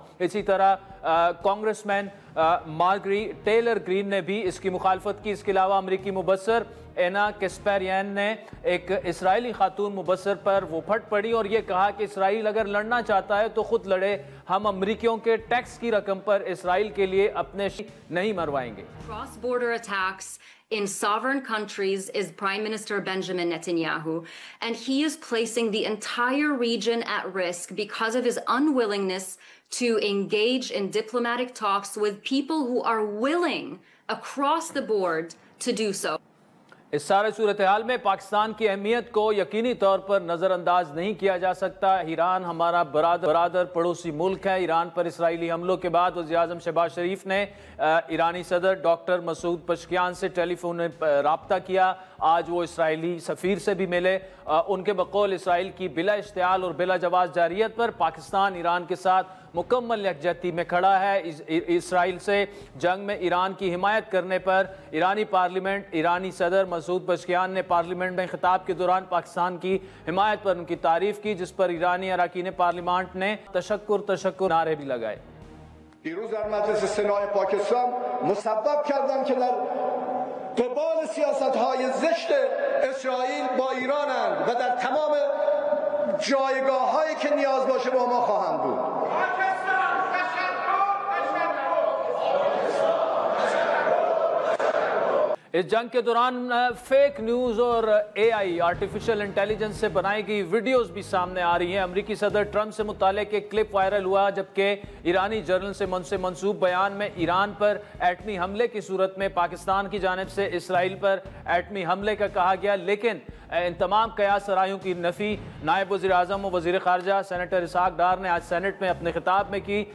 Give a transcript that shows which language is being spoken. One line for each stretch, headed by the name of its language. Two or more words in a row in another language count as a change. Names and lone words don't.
Urdu: اسی طرح کانگریس مین مارگری ٹیلر گرین نے بھی اس کی مخالفت کی۔ اس کے علاوہ امریکی مبصر اینا کیسپیرین نے ایک اسرائیلی خاتون مبصر پر وہ پھٹ پڑی اور یہ کہا کہ اسرائیل اگر لڑنا چاہتا ہے تو خود لڑے، ہم امریکیوں کے ٹیکس کی رقم پر اسرائیل کے لیے اپنے نہیں مروائیں گے۔
English: Cross-border attacks in sovereign countries is Prime Minister Benjamin Netanyahu, and he is placing the entire region at risk because of his unwillingness to engage in diplomatic talks with people who are willing across the board to do so.
Urdu: اس سارے صورتحال میں پاکستان کی اہمیت کو یقینی طور پر نظر انداز نہیں کیا جا سکتا۔ ایران ہمارا برادر پڑوسی ملک ہے۔ ایران پر اسرائیلی حملوں کے بعد وزیراعظم شہباز شریف نے ایرانی صدر ڈاکٹر مسعود پزشکیان سے ٹیلی فون رابطہ کیا۔ آج وہ اسرائیلی سفیر سے بھی ملے۔ ان کے بقول اسرائیل کی بلا اشتعال اور بلا جواز جارحیت پر پاکستان ایران کے ساتھ مکمل یکجہتی میں کھڑا ہے۔ اسرائیل سے جنگ میں ایران کی حمایت کرنے پر ایرانی پارلیمنٹ ایرانی صدر مسعود پزشکیان نے پارلیمنٹ میں خطاب کے دوران پاکستان کی حمایت پر ان کی تعریف کی، جس پر ایرانی اراکین پارلیمنٹ نے تشکر نعرے بھی لگائے۔
Persian: دیروز در مجلس سنای پاکستان مسبب کردم که در قبال سیاست‌های زشت اسرائیل با ایرانند و در تمام جایگاه‌هایی که نیاز باشه با ما خواهند بود.
Urdu: اس جنگ کے دوران
English: fake news
Urdu: اور
English: AI artificial intelligence
Urdu: سے بنائی گئی ویڈیوز بھی سامنے آ رہی ہیں۔ امریکی صدر ٹرمپ سے متعلق ایک کلپ وائرل ہوا جبکہ ایرانی جرنل سے منسوب بیان میں ایران پر ایٹمی حملے کی صورت میں پاکستان کی جانب سے اسرائیل پر ایٹمی حملے کا کہا گیا، لیکن ان تمام قیاس رائیوں کی نفی نائب وزیر اعظم و وزیر خارجہ سینیٹر اسحاق ڈار نے آج سینٹ میں اپنے خطاب میں کی۔